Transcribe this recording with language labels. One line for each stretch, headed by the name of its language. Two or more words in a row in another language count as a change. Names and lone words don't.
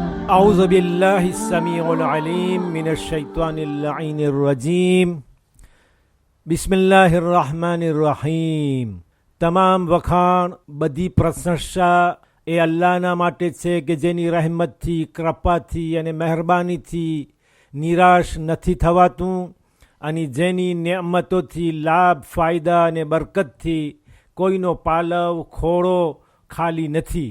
Arabic: أعوذ بالله السميع العليم من الشيطان اللعين الرجيم بسم الله الرحمن الرحيم.
Gujarati: તમામ વખાણ, બધી પ્રશંસા એ અલ્લાહના માટે છે કે જેની રહેમતથી, કૃપાથી અને મહેરબાનીથી નિરાશ નથી થવાતું અને જેની નેમતોથી લાભ, ફાયદા અને બરકતથી કોઈનો પાલવ, ખોળો ખાલી નથી.